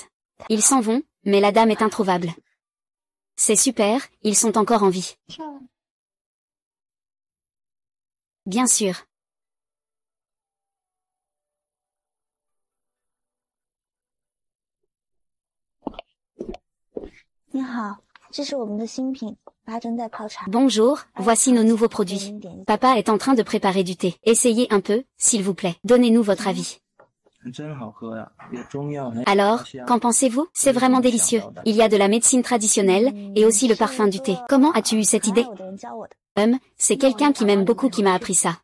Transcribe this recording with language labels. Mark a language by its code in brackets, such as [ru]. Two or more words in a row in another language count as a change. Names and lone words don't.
[fr] Ils s'en vont, mais la dame est introuvable. C'est super, ils sont encore en vie. Bien sûr. [zh] 你好, 这是我们的新品， [fr] Bonjour, voici nos nouveaux produits. Papa est en train de préparer du thé. Essayez un peu, s'il vous plaît. Donnez-nous votre avis. Alors, qu'en pensez-vous? C'est vraiment délicieux. Il y a de la médecine traditionnelle, et aussi le parfum du thé. Comment as-tu eu cette idée? C'est quelqu'un qui m'aime beaucoup qui m'a appris ça.